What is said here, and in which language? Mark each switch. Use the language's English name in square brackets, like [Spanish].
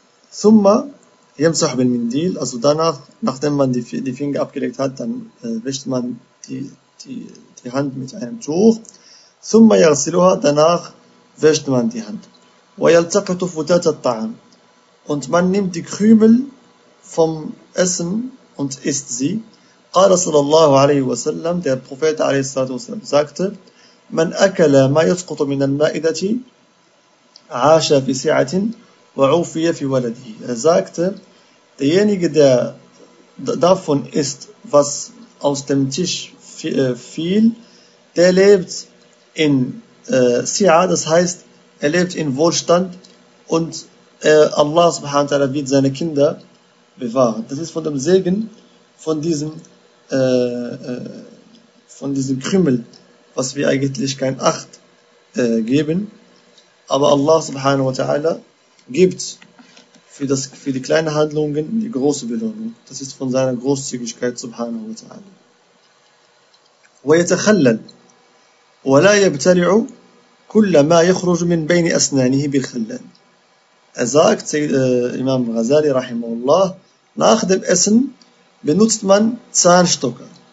[Arabic] Thumma yamsah bil mindil, [German] also danach, nachdem man die Finger abgelegt hat, dann wäscht man die Hand mit einem Tuch. [Arabic] Thumma yaghsiluha, [German] danach wäscht man die Hand. [Arabic] Wa yaltaqitu futat at-ta'am, [German] und man nimmt die Krümel vom Essen und isst sie. [Arabic] قال صلى الله عليه وسلم, [German] der Prophet [Arabic] عليه الصلاة والسلام [German] sagte, [Arabic] من أكل ما يسقط من المائدة عاش في سعة وعوفي في ولده. [German] Sagte, derjenige, der davon isst, was aus dem Tisch fiel, der lebt in سعة, das heißt, er lebt in Wohlstand, und Allah سبحانه وتعالى wird seine Kinder bewahren. Das ist von dem Segen von diesem Krümel, was wir eigentlich kein Acht geben, aber Allah subhanahu wa ta'ala gibt für die kleinen Handlungen die große Belohnung. Das ist von seiner Großzügigkeit subhanahu wa ta'ala. [Arabic] ويتخلل ولا يبتلع كل ما يخرج من بين أسنانه بالخلل. [German] Er sagt, Imam Ghazali rahimahullah, nach dem Essen benutzt man Zahnstocher,